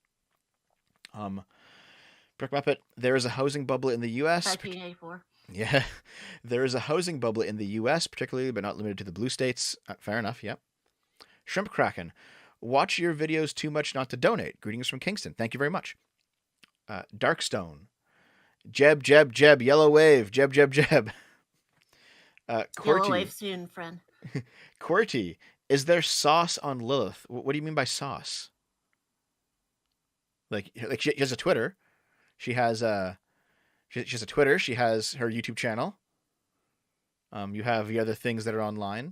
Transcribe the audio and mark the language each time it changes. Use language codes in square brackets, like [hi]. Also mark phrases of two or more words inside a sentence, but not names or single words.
[en] Brick Muppet, there is a housing bubble in the U.S. 1984. Yeah, there is a housing bubble in the U.S., particularly but not limited to the blue states. Fair enough, yep. Shrimp Kraken, watch your videos too much not to donate. Greetings from Kingston. Thank you very much. Darkstone, Jeb, Jeb, Jeb, Yellow Wave, Jeb, Jeb, Jeb. Yellow wave soon, friend. Qwerty, is there sauce on Lilith? What do you mean by sauce? Like she has a Twitter. She has a Twitter. She has her YouTube channel. You have the other things that are online.